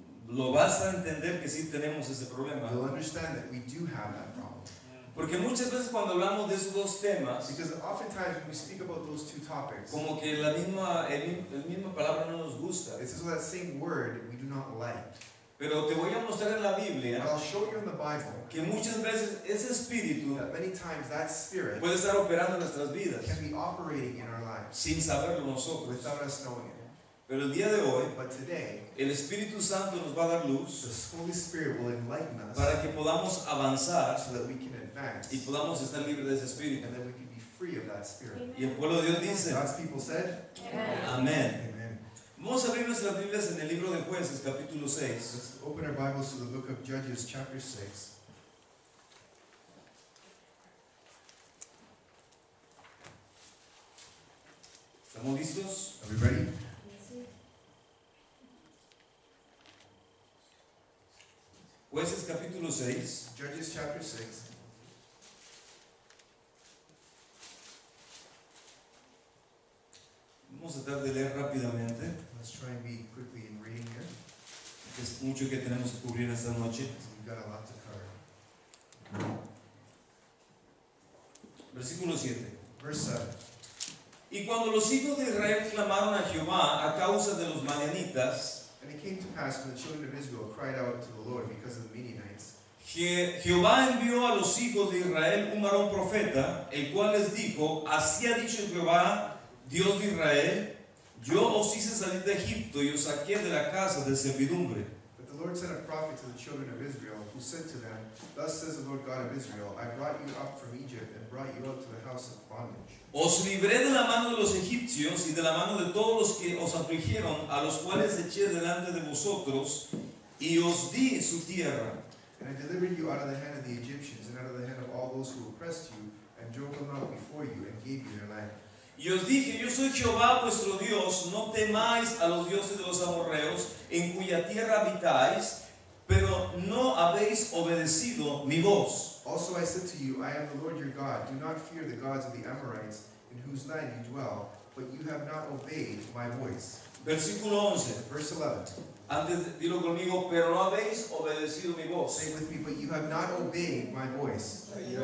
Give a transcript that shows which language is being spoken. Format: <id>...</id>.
<es>Lo vas a entender que sí tenemos ese problema.</es> <en>You'll understand that we do have that problem.</en> <es>Porque muchas veces cuando hablamos de esos 2 temas,</es> <en>Because oftentimes when we speak about those 2 topics,</en> <es>como que la misma palabra no nos gusta.</es> <en>it's as though that same word we do not like.</en> <es>Pero te voy a mostrar en la</es> <en>But</en> <es>Biblia</es> <en>I'll show you in the Bible</en> <es>que muchas veces ese espíritu</es> <en>that many times that spirit</en> <es>puede estar operando en nuestras vidas</es> <en>can be operating in our lives</en> <es>sin saberlo nosotros.</es> <en>without us knowing it.</en> <es>Pero el día de hoy,</es> <en>But today,</en> <es>el Espíritu Santo nos va a dar luz</es> <en>the Holy Spirit will enlighten us</en> <es>para que podamos avanzar</es> <en>so that we can advance</en> <es>y podamos estar libres de ese espíritu.</es> <en>and that we can be free of that spirit.</en> <es>Y el pueblo de Dios dice,</es> <en>God's people said,</en> <es>amén.</es> <en>Amen.</en> <es>Vamos a abrir nuestras Biblias en el libro de Jueces, capítulo 6.</es> <en>Let's open our Bibles to the book of Judges, chapter 6.</en> <es>¿Estamos listos?</es> <en>Are we ready?</en> <es>Jueces, capítulo 6.</es> <en>Judges, chapter 6.</en> <es>Vamos a tratar de leer rápidamente.</es> <en>Let's try and be quickly in reading here,</en> <es>Es mucho que tenemos que cubrir esta noche.</es> <en>because we've got a lot to cover.</en> <es>Versículo 7.</es> <en>Verse 7.</en> <es>Y cuando los hijos de Israel clamaron a Jehová a causa de los madianitas,</es> <en>And it came to pass when the children of Israel cried out to the Lord because of the Midianites,</en> <es>Jehová envió a los hijos de Israel un varón profeta, el cual les dijo, así ha dicho Jehová, Dios de Israel, yo os hice salir de Egipto y os saqué de la casa de servidumbre.</es> <en>But But the Lord sent a prophet to the children of Israel, who said to them, Thus says the Lord God of Israel, I brought you up from Egypt and brought you out to the house of bondage.</en> <es>Os libré de la mano de los egipcios y de la mano de todos los que os afligieron, a los cuales eché delante de vosotros, y os di su tierra.</es> <en>And I delivered you out of the hand of the Egyptians and out of the hand of all those who oppressed you, and drove them out before you, and gave you their land.</en> <es>Y os dije, yo soy Jehová vuestro Dios, no temáis a los dioses de los amorreos, en cuya tierra habitáis, pero no habéis obedecido mi voz.</es> <en>Also I said to you, I am the Lord your God. Do not fear the gods of the Amorites, in whose land you dwell, but you have not obeyed my voice.</en> <es>Versículo 11.</es> <en>Verse 11.</en> <es>Antes dilo conmigo, pero no habéis obedecido mi voz.</es> <en>Say with me, but you have not obeyed my voice.</en>